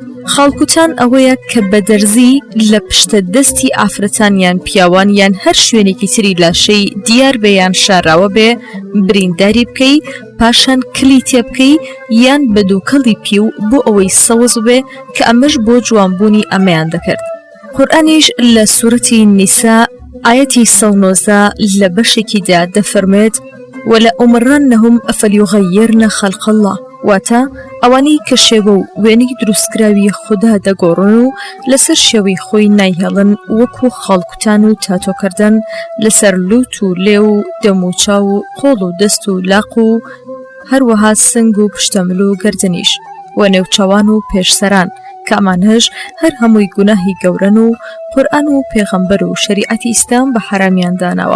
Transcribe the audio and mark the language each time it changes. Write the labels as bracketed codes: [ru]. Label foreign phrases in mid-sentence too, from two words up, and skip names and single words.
[ckb] خاڵکوتان ئەوەیە کە بەدەرزی لە پشتە دەستی ئافرەتان یان پیاوان یان هەر شوێنێکی تری لاشەی دیار بێ یان شاراوە بێ برینداری بکەی پاشان کلی تێ بکەی یان بە دووکەڵی پی و بۆ ئەوەی سەوز بێ کە ئەمەش بۆ جوانبوونی ئەمەیان دەکرد. قورئانیش لە سوورەتی نیسا ئاەتی 190 لە بەشێکیدا دەفەرمێت [ar] ولأمرنهم فليغيرن خلق الله [ckb] واتە ئەوانەی کە شێوە و وێنەی دروستکراوی خوددا دەگۆڕن و لەسەر شێوەی خۆی نایهێڵن وەکو خاڵکوتان و تاتۆکردن لەسەر لوت و لێ و دەموچاو و قۆڵ و دەست و لاق و هەروەها سنگ و پشتەمل و گەردنیش و نێوچەوان و پێشسەران کە ئەمانەش هەر هەمووی گوناهی گەورەن و قورئان و پێغەمبەر و شەریعەتی ئیسلام بە حرامیان داناوە.